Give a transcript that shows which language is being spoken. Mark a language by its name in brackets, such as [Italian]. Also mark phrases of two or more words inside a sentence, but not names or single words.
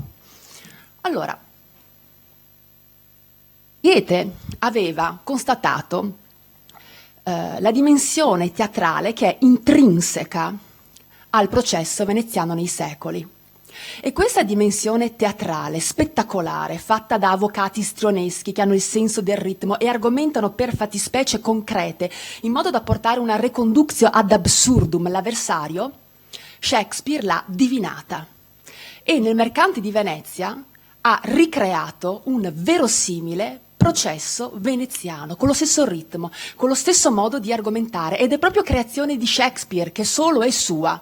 [Italian] Allora, Goethe aveva constatato la dimensione teatrale che è intrinseca al processo veneziano nei secoli. E questa dimensione teatrale, spettacolare, fatta da avvocati strioneschi che hanno il senso del ritmo e argomentano per fattispecie concrete, in modo da portare una [Latin] reconductio ad absurdum [Italian] l'avversario, Shakespeare l'ha divinata. E nel Mercante di Venezia ha ricreato un verosimile processo veneziano, con lo stesso ritmo, con lo stesso modo di argomentare, ed è proprio creazione di Shakespeare, che solo è sua.